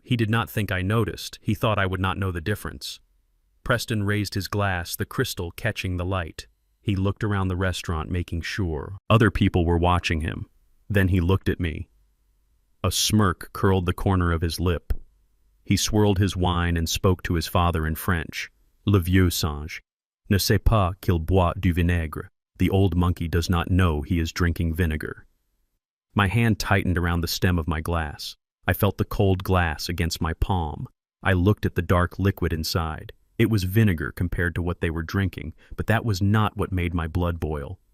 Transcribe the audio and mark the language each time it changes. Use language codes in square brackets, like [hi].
[en] He did not think I noticed. He thought I would not know the difference. Preston raised his glass, the crystal catching the light. He looked around the restaurant, making sure other people were watching him. Then he looked at me. A smirk curled the corner of his lip. He swirled his wine and spoke to his father in French. [fr] Le vieux singe ne sait pas qu'il boit du vinaigre. [en] The old monkey does not know he is drinking vinegar. My hand tightened around the stem of my glass. I felt the cold glass against my palm. I looked at the dark liquid inside. It was vinegar compared to what they were drinking, but that was not what made my blood boil.